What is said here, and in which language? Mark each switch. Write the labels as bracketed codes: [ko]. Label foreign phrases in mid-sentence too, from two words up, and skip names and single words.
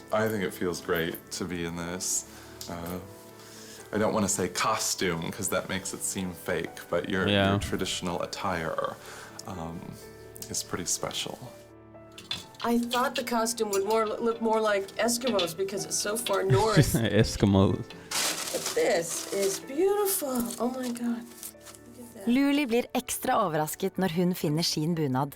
[en] I think it feels great to be in this. I don't want to say costume because that makes it seem fake, but your traditional attire is pretty special. I thought the costume would look more like Eskimos because it's so far north. Eskimos. But this is beautiful. Oh my god. [no] Luli blir ekstra overrasket når hun finner sin bunad.